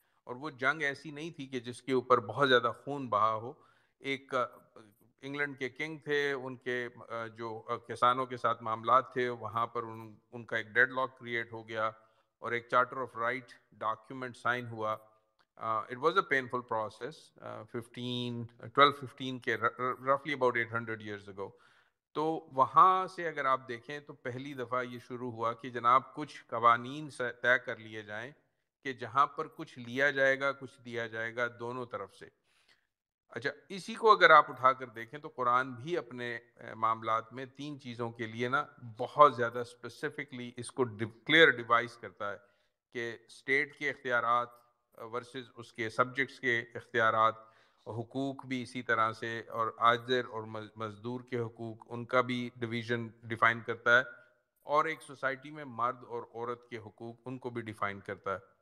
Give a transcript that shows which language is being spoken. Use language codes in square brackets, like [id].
[ur] اور وہ جنگ ایسی نہیں تھی کہ جس کے اوپر بہت زیادہ خون بہا ہو. ایک انگلینڈ کے کنگ تھے, ان کے جو کسانوں کے ساتھ معاملات تھے, وہاں پر ان کا ایک ڈیڈ لاک کریٹ ہو گیا, اور ایک charter of right document sign ہوا. [en] It was a painful process, 1215 [ur] کے [en] roughly about 800 years ago. [ur] تو وہاں سے اگر آپ دیکھیں تو پہلی دفعہ یہ شروع ہوا کہ جناب کچھ قوانین طے کر لیے جائیں کہ جہاں پر کچھ لیا جائے گا, کچھ دیا جائے گا, دونوں طرف سے. اچھا, اسی کو اگر آپ اٹھا کر دیکھیں تو قرآن بھی اپنے معاملات میں تین چیزوں کے لیے نا بہت زیادہ اسپیسیفکلی اس کو کلیئر ڈیوائز کرتا ہے کہ اسٹیٹ کے اختیارات ورسز اس کے سبجیکٹس کے اختیارات, حقوق بھی اسی طرح سے, اور عاجر اور مزدور کے حقوق, ان کا بھی ڈویژن ڈیفائن کرتا ہے, اور ایک سوسائٹی میں مرد اور عورت کے حقوق, ان کو بھی ڈیفائن کرتا ہے.